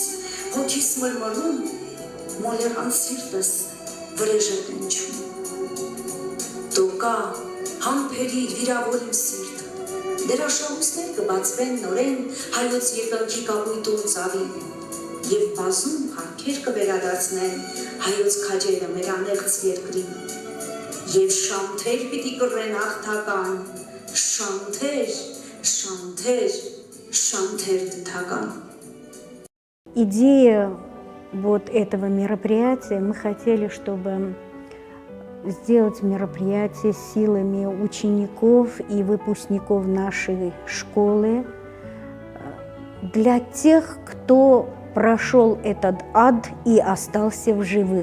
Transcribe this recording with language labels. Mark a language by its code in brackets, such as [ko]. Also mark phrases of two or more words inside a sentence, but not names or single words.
[hy] հոգիս մրմռում, մոլեղան սիրտս վրեժ է տնչում։ Դոկա, համբերիր, վիրավորիմ սիրտ, դերաշահույսներ կբացվեն նորեն հայոց երկնքի կապույտում ծավի, և բազում հարքեր կվերադարձնեն հայոց քաջերը մեր անեղծ երկրին, և շանթեր պիտի կռեն հաղթական, շանթեր, շանթեր, շանթեր դդական։ [ru] Идея вот этого мероприятия, мы хотели, чтобы сделать мероприятие силами учеников и выпускников нашей школы для тех, кто прошел этот ад и остался в живых.